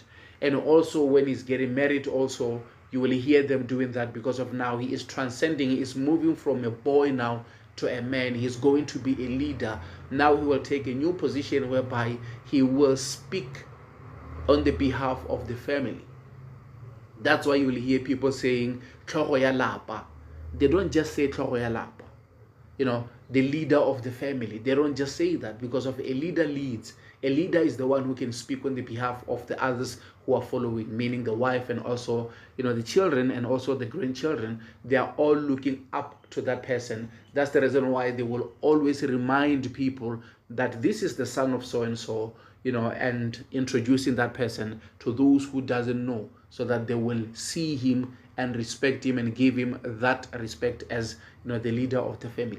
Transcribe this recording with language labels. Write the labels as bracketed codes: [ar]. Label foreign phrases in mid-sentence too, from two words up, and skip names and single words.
[en] And also when he's getting married, also you will hear them doing that, because of now he is transcending, he is moving from a boy now to a man. He's going to be a leader. Now he will take a new position whereby he will speak on the behalf of the family. That's why you will hear people saying [tn] tlhogo ya lapa. [en] They don't just say [tn] tlhogo ya lapa, [en] the leader of the family. They don't just say that, because of a leader leads. A leader is the one who can speak on the behalf of the others who are following, meaning the wife and also the children and also the grandchildren. They are all looking up to that person. That's the reason why they will always remind people that this is the son of so and so, and introducing that person to those who doesn't know, so that they will see him and respect him and give him that respect as the leader of the family.